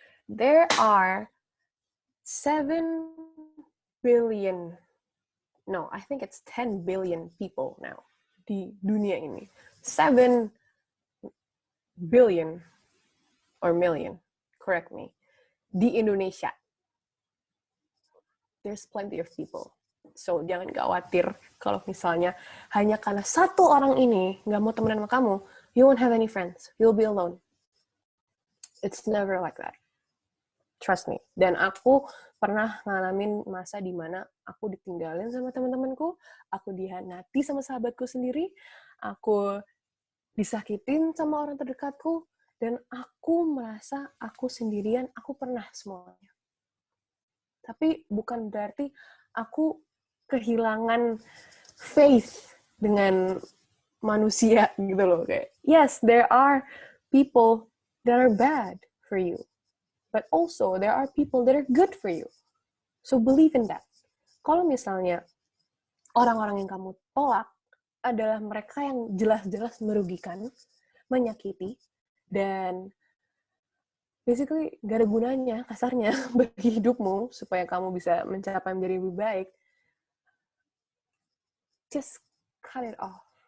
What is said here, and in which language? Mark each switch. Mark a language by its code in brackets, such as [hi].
[en] There are 7 billion, no, I think it's 10 billion people now [id] di dunia ini. [en] 7 billion or million, correct me, [id] di Indonesia. [en] There's plenty of people. [id] So, jangan khawatir kalau misalnya hanya karena satu orang ini nggak mau temenan sama kamu, [en] you won't have any friends. You'll be alone. It's never like that. Trust me. [id] Dan aku pernah ngalamin masa di mana aku ditinggalin sama teman-temanku, aku dihianati sama sahabatku sendiri, aku disakitin sama orang terdekatku, dan aku merasa aku sendirian, aku pernah semuanya. Tapi bukan berarti aku kehilangan faith dengan manusia gitu loh. [en] Kayak, yes, there are people that are bad for you. But also, there are people that are good for you. So, believe in that. [id] Kalau misalnya orang-orang yang kamu tolak adalah mereka yang jelas-jelas merugikan, menyakiti, dan basically gak ada gunanya, kasarnya, bagi hidupmu, supaya kamu bisa mencapai menjadi lebih baik, [en] just cut it off.